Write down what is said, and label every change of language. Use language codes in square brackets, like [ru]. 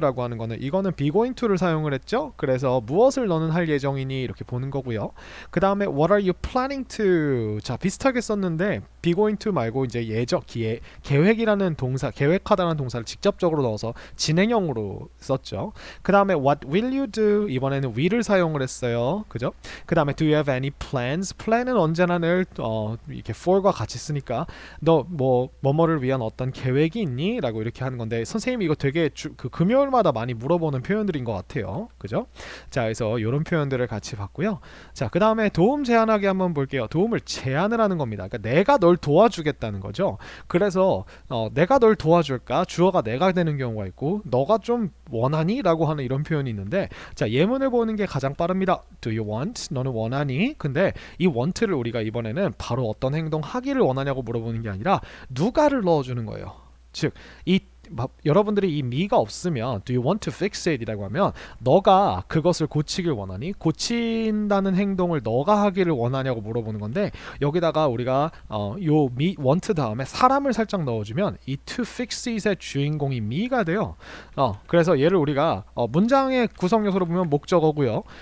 [ko] 라고 하는 거는 이거는 be going to를 사용을 했죠. 그래서 무엇을 너는 할 예정이니? 이렇게 보는 거고요. [en] 그 다음에 What are you planning to? [ko] 자, 비슷하게 썼는데 be going to 말고 이제 계획이라는 동사, 계획하다는 동사를 직접적으로 넣어서 진행형으로 썼죠. [en] 그 다음에 What will you do? [ko] 이번에는 will을 사용을 했어요. 그죠? [en] 그 다음에 Do you have any plans? [ko] plan은 언제나 늘 이렇게 for과 같이 쓰니까 너 뭐뭐를 위한 어떤 계획이 있니? 라고 이렇게 하는 건데 선생님이 이거 되게 그 금요일마다 많이 물어보는 표현들인 것 같아요. 그죠? 자, 그래서 이런 표현들을 같이 봤고요. 자, 그 다음에 도움 제안하기 한번 볼게요. 도움을 제안을 하는 겁니다. 그러니까 내가 널 도와주겠다는 거죠. 그래서 내가 널 도와줄까? 주어가 내가 되는 경우가 있고 너가 좀 원하니? 라고 하는 이런 표현이 있는데 자, 예문을 보는 게 가장 빠릅니다. [en] Do you want? [ko] 너는 원하니? 근데 이 want를 우리가 이번에는 바로 어떤 행동 하기를 원하냐고 물어보는 게 아니라 누가를 넣어주는 거예요. 즉, 여러분들이 이 me가 없으면 [en] Do you want to fix it? [ko] 이라고 하면 너가 그것을 고치길 원하니? 고친다는 행동을 너가 하기를 원하냐고 물어보는 건데 여기다가 우리가 요 want 다음에 사람을 살짝 넣어주면 이 to fix it의 주인공이 me가 돼요. 그래서 얘를 우리가 문장의 구성 요소로 보면 목적어고요.